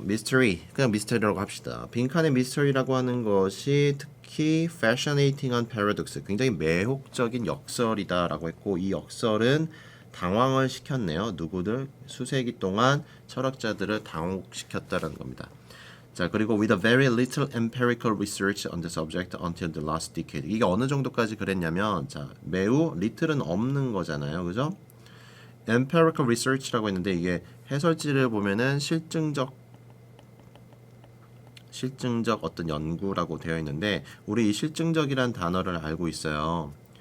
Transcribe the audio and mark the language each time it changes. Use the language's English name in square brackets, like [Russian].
[Korean] 미스터리, 그냥 미스터리라고 합시다. 빈칸의 미스터리라고 하는 것이 특히 [English] fascinating한 paradox, [Korean] 굉장히 매혹적인 역설이다라고 했고 이 역설은 당황을 시켰네요. 누구들? 수세기 동안 철학자들을 당혹시켰다는 겁니다. 자, 그리고 [English] with a very little empirical research on the subject until the last decade. [Korean] 이게 어느 정도까지 그랬냐면, 자, 매우 little은 없는 거잖아요, 그죠? [English] empirical research [Korean] 라고 했는데 이게 해설지를 보면은 실증적 어떤 연구라고 되어 있는데 우리 이 실증적이란 단어를 알고 있어요.